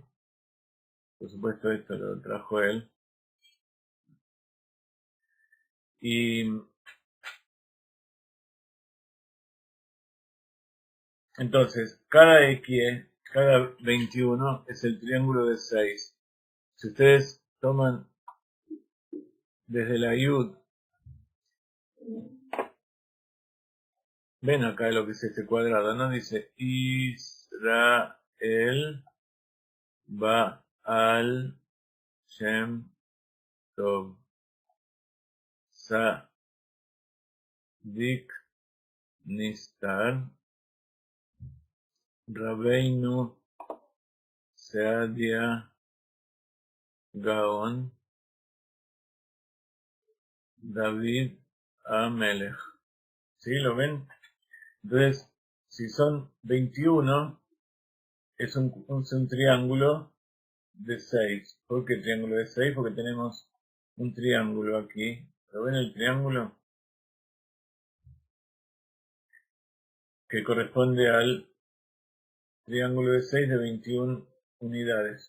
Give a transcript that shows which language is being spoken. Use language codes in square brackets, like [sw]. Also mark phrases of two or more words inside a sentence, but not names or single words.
[es] Por supuesto, esto lo trajo él. Y entonces, cada Ekie, cada 21 es el triángulo de 6. Si ustedes toman desde la Yud, ven acá lo que es este cuadrado, ¿no? Dice Israel Baal Shem Tov Sadik Nistar Rabbeinu Sadia Gaon David Amelech. ¿Sí? ¿Lo ven? Entonces, si son 21, es un triángulo de 6. ¿Por qué triángulo de 6? Porque tenemos un triángulo aquí. ¿Lo ven el triángulo? Que corresponde al triángulo de 6 de 21 unidades.